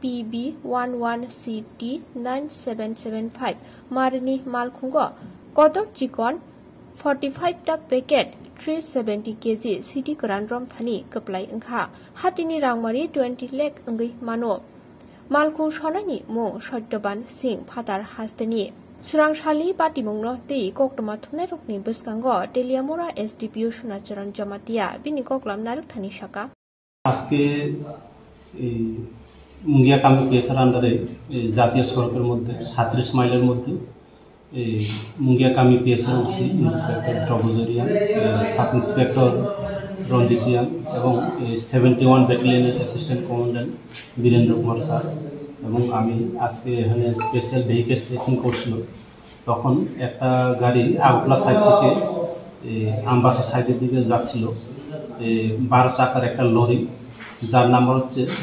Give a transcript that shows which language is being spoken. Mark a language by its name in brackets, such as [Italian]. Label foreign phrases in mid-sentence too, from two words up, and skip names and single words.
[Bodo] PB11CT9775 मारिनि मालखुंगो कदर चिकन 45 टा पैकेट 370 kg सिटी गोरान रमथानि कपलाय ओंखा हातिनि रांमारि 20 लाख ओंगै मानो मालखुं सनानि मु सत्यबान सिंह फातार हास्तेनि सोरांसालि बातिमुंनो दै कक्टमा थुनाय रकनि बसकांगो टेलियामरा SDPO सुनाचरण जमातिया बिनि कक्लाम नारुकथानि शाखा [Bangla] আজকে এই মুঙ্গিয়াকামি কেসের আন্ডারে জাতীয় সড়কের মধ্যে 37 মাইলের মধ্যে এই মুঙ্গিয়াকামি পিএসের ওসি ইন্সপেক্টর ট্রবুজরিয়ান [English] sub inspector [Bangla] রঞ্জিতিয়ান এবং 71 ব্যাটালিয়নের [English] assistant commandant [Bangla] বীরেন্দ্র কুমার স্যার এবং আমি আজকে এখানে [English] special vehicle checking [Bangla] করছিল তখন একটা গাড়ি আগলা সাইড থেকে আমবাসা সাইডের দিকে যাচ্ছিল 12 চাকার একটা লরি যার নাম্বার হচ্ছে